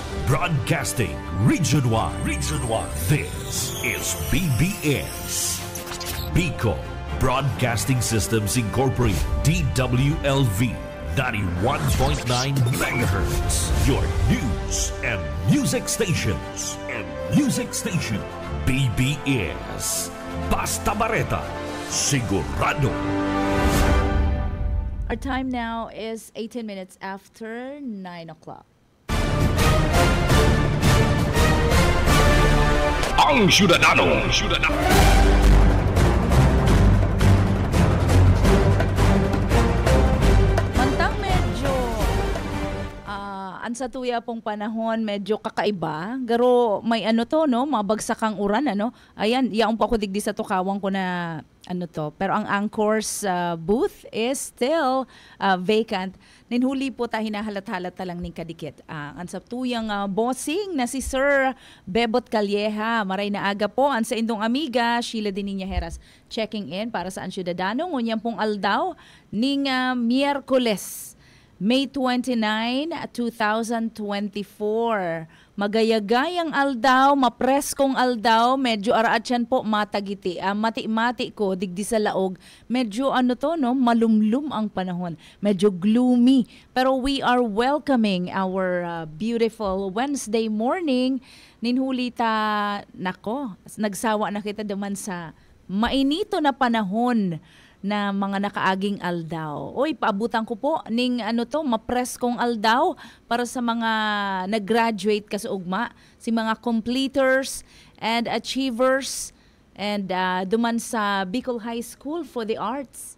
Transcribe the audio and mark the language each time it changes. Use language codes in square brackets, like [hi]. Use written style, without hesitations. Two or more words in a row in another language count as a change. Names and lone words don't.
[en] Broadcasting Region 1. Region 1. This is BBS. Bicol Broadcasting Systems Incorporated. DWLV 91.9 MHz. Your news and music stations. [bik] BBS. Basta Bareta. Sigurado. [en] Our time now is 18 minutes after 9 o'clock. [bik] Ang Syudadano. Mantang medyo sa tuya pong panahon medyo kakaiba. Garo may mabagsakang uran Ayan, yaong pa ko digdi sa tukawang ko na Pero ang [en] Anchor's booth is still vacant. [bik] Ninhuli po ta hinahalat-halat lang ning kadikit. Ang sa tuyang bossing na si Sir Bebot Calleja. Maray na aga po ang sa indong amiga Sheila Dininya Heras checking in para sa Syudadano. Ngunyan pong aldaw ning Miyerkules, May 29, 2024. Magayagayang aldaw, mapreskong aldaw, medyo araat yan po matagiti. Mati-mati ko, digdi sa laog, medyo malumlum ang panahon. [en] Medyo gloomy. Pero we are welcoming our beautiful Wednesday morning. [bik] Ninhuli ta, nagsawa na kita duman sa mainito na panahon na mga nakaaging aldaw. Oy, paabutan ko po ning mapreskong aldaw para sa mga nag-graduate kasuugma, si mga [en] completers and achievers [bik] and duman sa Bicol High School for the Arts.